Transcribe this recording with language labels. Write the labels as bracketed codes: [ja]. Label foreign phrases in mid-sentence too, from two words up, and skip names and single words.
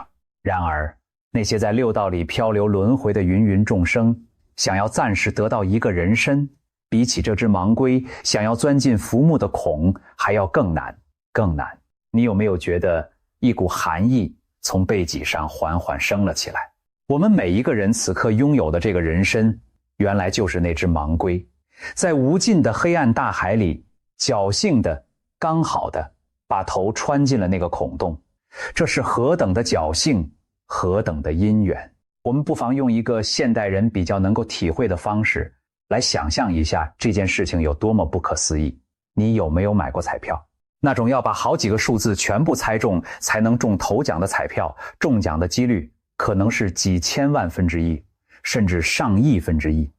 [zh] 然而那些在六道裡漂流輪迴的芸芸眾生，想要暫時得到一個人身，比起這只盲龜想要鑽進浮木的孔還要更難，更難。你有沒有覺得一股寒意從背脊上緩緩升了起来？我們每一個人此刻擁有的這個人身，原來就是那只盲龜，在無盡的黑暗大海裡，侥幸的、剛好的把頭穿進了那個孔洞。這是何等的侥幸，何等的因緣。我們不妨用一個现代人比較能夠體會的方式來想象一下這件事情有多麼不可思議。你有沒有買過彩票？那種要把好幾個數字全部猜中才能中頭獎的彩票，中獎的幾率可能是幾千萬分之一，甚至上億分之一。